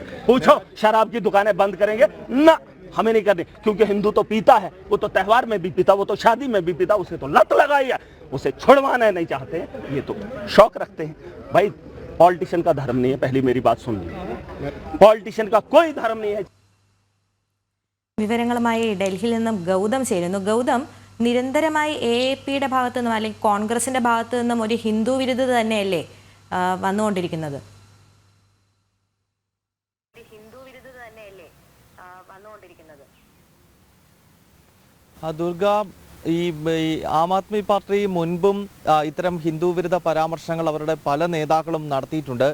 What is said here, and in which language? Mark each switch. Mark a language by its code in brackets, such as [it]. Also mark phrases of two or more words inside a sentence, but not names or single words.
[hi] पूछो शराब की दुकानें बंद करेंगे ना, हमें नहीं करनी, क्योंकि हिंदू तो पीता है, वो तो त्योहार में भी पीता, वो तो शादी में भी पीता, उसे तो लत लगाई है, उसे छुड़वाना नहीं चाहते हैं, ये तो शौक रखते हैं। भाई पॉलिटिशियन का धर्म नहीं है, पहली मेरी बात सुन लीजिए, पॉलिटिशियन का कोई धर्म नहीं है। [ml] വിവരങ്ങളുമായി ഡൽഹിയിൽ നിന്നും ഗൗതം ചേരുന്നു. ഗൗതം, നിരന്തരമായി AAPയുടെ ഭാഗത്തു നിന്നും അല്ലെങ്കിൽ കോൺഗ്രസിന്റെ ഭാഗത്തു നിന്നും ഒരു ഹിന്ദു വിരുദ്ധത തന്നെയല്ലേ വന്നുകൊണ്ടിരിക്കുന്നത്? ദുർഗ, ഈ ആം ആദ്മി പാർട്ടി മുൻപും ഇത്തരം ഹിന്ദു വിരുദ്ധ പരാമർശങ്ങൾ അവരുടെ പല നേതാക്കളും നടത്തിയിട്ടുണ്ട്.